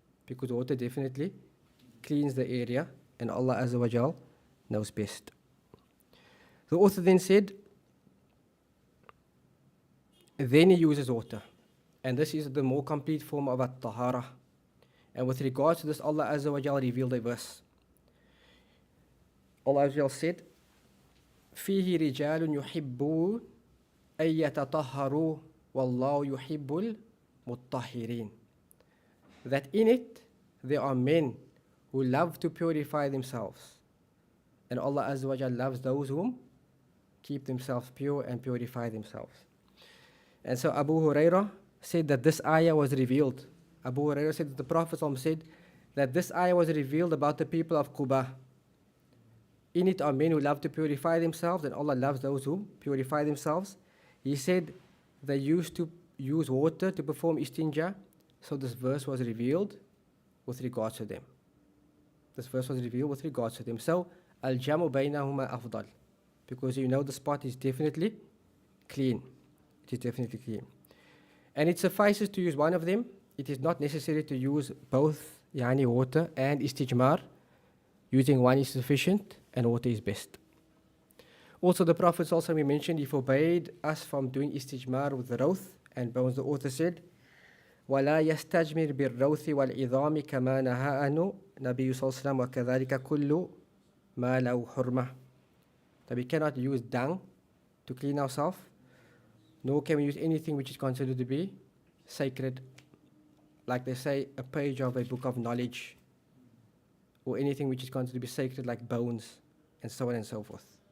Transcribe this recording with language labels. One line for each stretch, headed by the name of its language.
English: because water definitely cleans the area, and Allah Azza wa Jal knows best. The author then said, then he uses water. And this is the more complete form of at-tahara. And with regards to this, Allah Azza wa Jal revealed a verse.
Arabic: Allah Azza wa Jal said, فيه رجال يحبون أن يتطهروا والله يحب المطهرين.
English: That in it there are men who love to purify themselves. And Allah Azza wa Jal loves those whom keep themselves pure and purify themselves. And so Abu Hurairah said that this ayah was revealed. Abu Hurairah said that the Prophet said that this ayah was revealed about the people of Quba. In it are men who love to purify themselves, and Allah loves those who purify themselves. He said they used to use water to perform istinja, so this verse was revealed with regards to them. This verse was revealed with regards to them. So,
Arabic: al-jamu baynahuma afdal,
English: because you know the spot is definitely clean. It is definitely clean. And it suffices to use one of them. It is not necessary to use both water and istijmar. Using one is sufficient and water is best. Also, the Prophet also mentioned he forbade us from doing istijmar with the rawth and bones. The author said,
Arabic: وَلَا يَسْتَجْمِرْ بِالرَّوْثِ وَالْعِظَامِ كَمَا نَهَا أَنُ نَبِيُّ صَلَّى اللَّهُ عَلَيْهِ وَسَلَّمَ وَكَذَلِكَ كُلُّ مَا لَهُ حُرْمَةٌ.
English: That we cannot use dung to clean ourselves, nor can we use anything which is considered to be sacred, like they say, a page of a book of knowledge, or anything which is considered to be sacred, like bones, and so on and so forth.